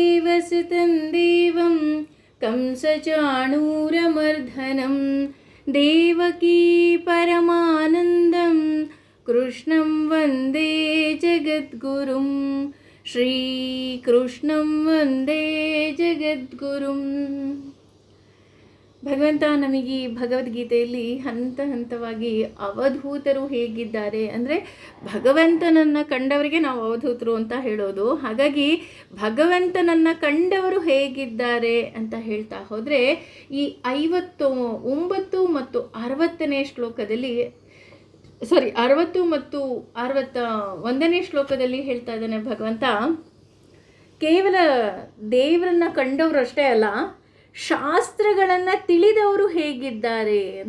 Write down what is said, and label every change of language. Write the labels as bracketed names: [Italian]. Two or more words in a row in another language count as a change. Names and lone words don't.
[Sanskrit] वसतं देवं कंसचाणूरमर्दनं देवकी परमानन्दं कृष्णं वन्दे जगद्गुरुं ಶ್ರೀಕೃಷ್ಣಂ ವಂದೇ ಜಗದ್ಗುರುಂ. [Kannada] ಭಗವಂತ ನಮಗೆ ಭಗವದ್ಗೀತೆಯಲ್ಲಿ ಹಂತ ಹಂತವಾಗಿ ಅವಧೂತರು ಹೇಗಿದ್ದಾರೆ ಅಂದರೆ, ಭಗವಂತನನ್ನು ಕಂಡವರಿಗೆ ನಾವು ಅವಧೂತರು ಅಂತ ಹೇಳೋದು. ಹಾಗಾಗಿ ಭಗವಂತನನ್ನು ಕಂಡವರು ಹೇಗಿದ್ದಾರೆ ಅಂತ ಹೇಳ್ತಾ ಹೋದರೆ, ಈ 59 ಮತ್ತು 60ನೇ ಶ್ಲೋಕದಲ್ಲಿ 60 ಮತ್ತು 61ನೇ ಶ್ಲೋಕದಲ್ಲಿ ಹೇಳ್ತಾ ಇದ್ದಾನೆ ಭಗವಂತ, ಕೇವಲ ದೇವರನ್ನ ಕಂಡವರು ಅಷ್ಟೇ ಅಲ್ಲ, ಶಾಸ್ತ್ರಗಳನ್ನು ತಿಳಿದವರು ಹೇಗಿದ್ದಾರೆ ಅಂತ.